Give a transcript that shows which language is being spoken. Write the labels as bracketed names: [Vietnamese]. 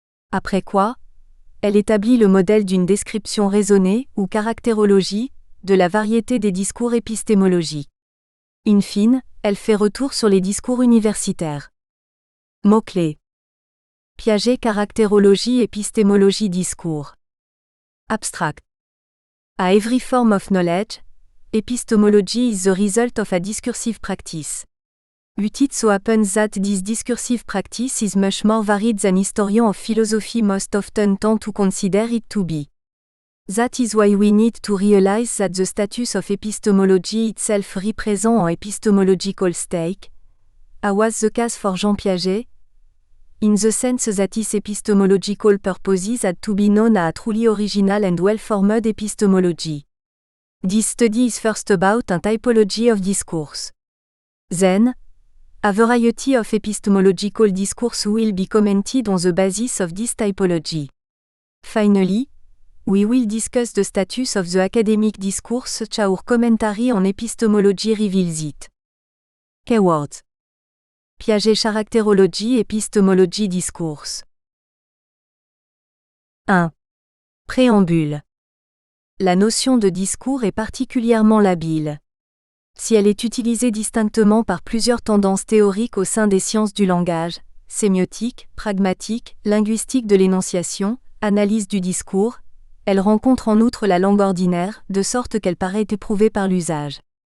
[French] Après quoi, elle établit le modèle d'une description raisonnée, ou caractérologie, de la variété des discours épistémologiques. In fine, elle fait retour sur les discours universitaires. Mots-clés. Piaget caractérologie épistémologie discours. [English] Abstract. A every form of knowledge, epistemology is the result of a discursive practice. It so happens that this discursive practice is much more varied than historians of philosophy most often tend to consider it to be. That is why we need to realize that the status of epistemology itself represents an epistemological stake, as was the case for Jean Piaget, in the sense that his epistemological purposes had to be known as a truly original and well-formed epistemology. This study is first about a typology of discourse. Then, a variety of epistemological discourse will be commented on the basis of this typology. Finally, we will discuss the status of the academic discourse such our commentary on epistemology reveals it. Keywords. [French] Piaget caractérologie épistémologie discourse. 1. Préambule. La notion de discours est particulièrement labile. Si elle est utilisée distinctement par plusieurs tendances théoriques au sein des sciences du langage, sémiotique, pragmatique, linguistique de l'énonciation, analyse du discours, elle rencontre en outre la langue ordinaire, de sorte qu'elle paraît éprouvée par l'usage.